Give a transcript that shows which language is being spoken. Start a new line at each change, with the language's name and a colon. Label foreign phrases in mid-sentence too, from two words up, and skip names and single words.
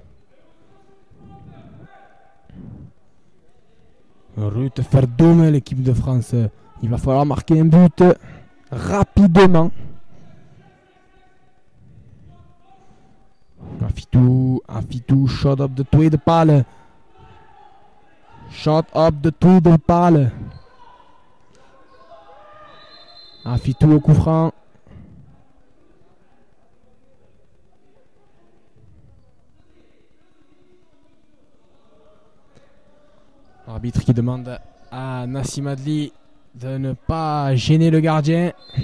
French: Ruth Verdomme, l'équipe de France. Il va falloir marquer un but rapidement. Afitou,
Dutch: shot up de tweede paal. Shot up de tweede paal.
French: Afitou au coup franc. Arbitre qui demande à Nassim Adli de ne pas gêner le gardien.